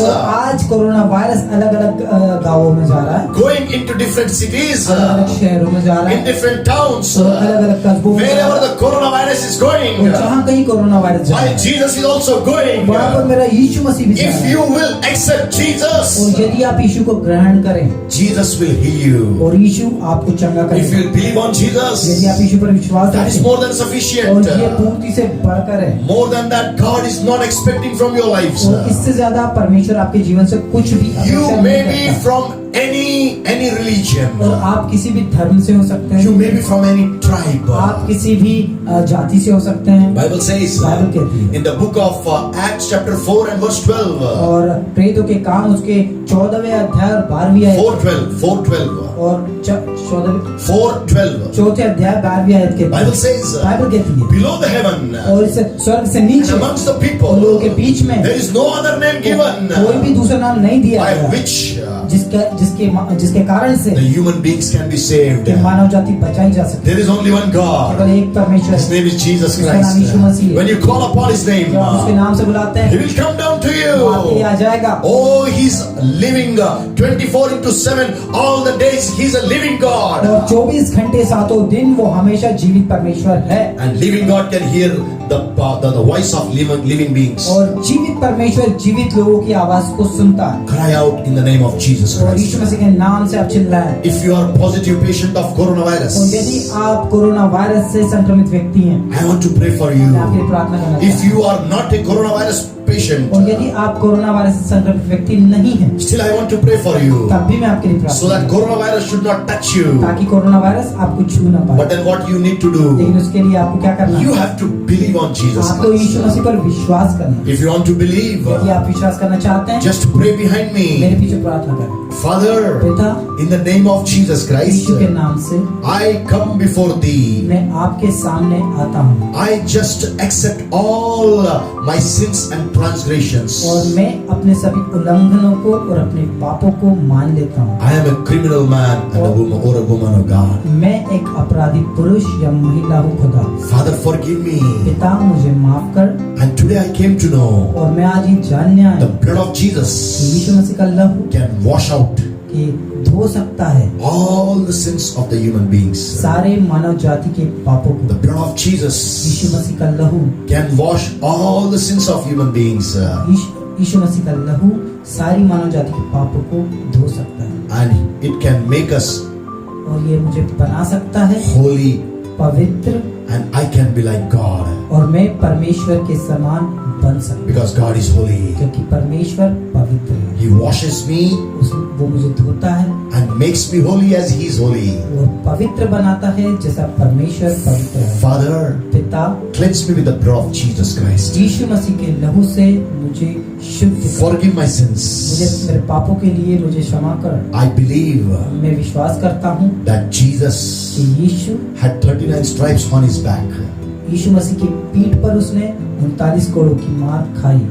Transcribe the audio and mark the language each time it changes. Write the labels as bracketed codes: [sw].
[hi] और आज corona virus अलग अलग गांवों में जा रहा है, [en] going into different cities, [hi] अलग अलग शहरों में जा रहा [en] in [hi] है, [en] different towns, [hi] और अलग अलग कस्बों में जा रहा [en] wherever [hi] है। [en] the coronavirus is [hi] और [en] going, [hi] जहाँ कहीं कोरोना वायरस जा रहा [en] my [hi] है, [en] Jesus is also going. [hi] वहाँ पर मेरा यीशु मसीह भी जा [en] If [hi] रहा है। [en] you will accept Jesus, [hi] और यदि आप यीशु को ग्रहण करें [en] Jesus will heal you. [hi] और यीशु आपको चंगा [en] If [hi] करेगा, [en] you believe on Jesus, [hi] यदि आप यीशु पर विश्वास [en] that is [hi] रखें, [en] more than [hi] और [en] sufficient. [hi] ये पूर्ति से बढ़कर है, [en] More than that, God is not expecting from your lives. [hi] और इससे ज्यादा परमेश्वर आपके जीवन से कुछ भी [en] You [hi] अपेक्षा [en] may [hi] नहीं करता। [en] from any religion. [hi] और आप किसी भी धर्म से हो सकते [en] You [hi] हैं, [en] may be from any tribe. [hi] आप किसी भी जाति से हो सकते हैं। [en] Bible says [hi] बाइबल कहती है, [en] in the book of Acts chapter 4 and verse 12. [hi] और प्रेरितों के काम उसके 14वें अध्याय और 12वीं आयत [en] 4:12. [hi] और [en] 4:12. [hi] चौथे अध्याय 12वीं आयत के [en] Bible says [hi] बाइबल कहती है, [en] below the heaven [hi] और इस स्वर्ग से [en] and [hi] नीचे [en] amongst the [hi] और [en] people [hi] लोगों के बीच में [en] there is no other name given [hi] कोई भी दूसरा नाम नहीं दिया [en] by [hi] गया [en] which [hi] जिसके कारण से [en] the human beings can be saved. [hi] कि मानव जाति बचाई जा सकती [en] There is only one [hi] है। [en] God. [hi] केवल एक परमेश्वर [en] His [hi] है, [en] name is Jesus [hi] उसका नाम [en] Christ. [hi] यीशु मसीह है। [en] When you call upon His name, [hi] जब आप उसके नाम से बुलाते [en] He [hi] हैं [en] will come down to [hi] वो आपके लिए आ [en] you. [hi] जाएगा। [en] Oh, He's living 24/7 all the days. He's a living God. [hi] और 24 घंटे सातों दिन वो हमेशा जीवित परमेश्वर है, [en] And living God can hear the voice of living beings. [hi] और जीवित परमेश्वर जीवित लोगों की आवाज को सुनता है। [en] Cry out in the name of Jesus [hi] और [en] Christ. [hi] यीशु मसीह के नाम से आप चिल्लाएं। [en] If you are a positive patient of [hi] और [en] coronavirus, [hi] यदि आप कोरोना वायरस से संक्रमित व्यक्ति हैं, [en] I want to pray for [hi] मैं आपके लिए [en] you. [hi] प्रार्थना करना [en] If [hi] चाहता हूं। [en] you are not a coronavirus patient, [hi] और यदि आप कोरोना वायरस से संक्रमित व्यक्ति नहीं हैं, [en] still I want to pray for you, [hi] तब भी मैं आपके लिए [en] so [hi] प्रार्थना [en] that coronavirus should not touch you. [hi] ताकि कोरोना वायरस आपको छू ना पाए। [en] But then what you need to do, [hi] लेकिन उसके लिए आपको क्या करना [en] you [hi] है? [en] have to believe on Jesus [hi] आपको यीशु [en] Christ. [hi] मसीह पर विश्वास करना है। [en] If you want to believe, [hi] यदि आप विश्वास करना चाहते हैं, [en] just pray behind [hi] मेरे [en] me. [hi] पीछे प्रार्थना करें। [en] Father, [hi] पिता, [en] in the name of Jesus Christ, [hi] यीशु के नाम से [en] I come before thee. [hi] मैं आपके सामने आता हूँ [en] I just accept all my sins and transgressions. [hi] और मैं अपने सभी उल्लंघनों को और अपने पापों को मान लेता हूँ। [en] I am a criminal man and a woman or a woman of God. [hi] मैं एक अपराधी पुरुष या महिला हूँ खुदा। [en] Father, forgive me. [hi] पिता, मुझे माफ कर। [en] And today I came to know [hi] और मैं आज ये जानने आया [en] the blood of [hi] कि [en] Jesus [hi] यीशु मसीह का लहू [en] can wash out [hi] कि धो सकता है [en] all the sins of the human beings. [hi] सारे मानव जाति के पापों को। [en] The blood of Jesus [hi] यीशु मसीह का लहू [en] can wash all the sins of human beings. [hi] यीशु मसीह का लहू सारी मानव जाति के पापों को धो सकता है [en] And it can make us [hi] और ये मुझे बना सकता है [en] holy, [hi] पवित्र, [en] and I can be like God [hi] और मैं परमेश्वर के समान बन सकता हूँ [en] because God is holy. [hi] क्योंकि परमेश्वर पवित्र है। [en] He washes me [hi] वो मुझे धोता है [en] and makes me holy as He is holy. [hi] वो पवित्र बनाता है जैसा परमेश्वर पवित्र है। [en] Father, [hi] पिता, [en] cleanse me with the blood of Jesus Christ. [hi] यीशु मसीह के लहू से मुझे शुद्ध कर। [en] Forgive my sins. [hi] मेरे पापों के लिए मुझे क्षमा कर। [en] I believe [hi] मैं विश्वास करता हूँ [en] that Jesus [hi] कि यीशु [en] had 39 stripes on His back. [hi] यीशु मसीह की पीठ पर उसने 39 कोड़ों की मार खाई।